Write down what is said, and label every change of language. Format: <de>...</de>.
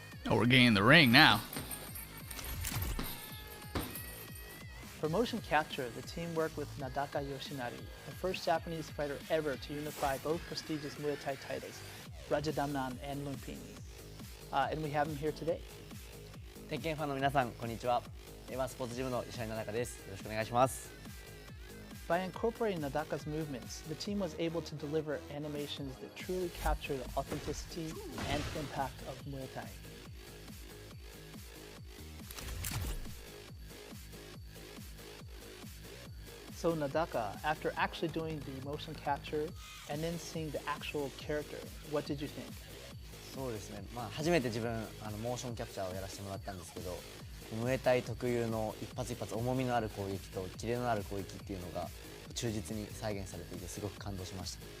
<en>Oh, we're getting in the ring now. For motion capture, the team worked with Nadaka Yoshinari, the first Japanese fighter ever to unify both prestigious Muay Thai titles, Rajadamnan and Lumpini. And we have him here today.</en> <ja>鉄拳ファンの皆さん、こんにちは。スポーツジムの石原奈々です。よろしくお願いします。</ja> <en>By incorporating Nadaka's movements, the team was able to deliver animations that truly capture the authenticity and impact of Muay Thai. So Nadaka, after actually doing the motion capture and then seeing the actual character, what did you think?</en> <ja>そうですね。初めて自分モーションキャプチャーをやらせてもらったんですけど、ムエタイ特有の一発一発重みのある攻撃とキレのある攻撃っていうのが忠実に再現されていてすごく感動しました。</ja>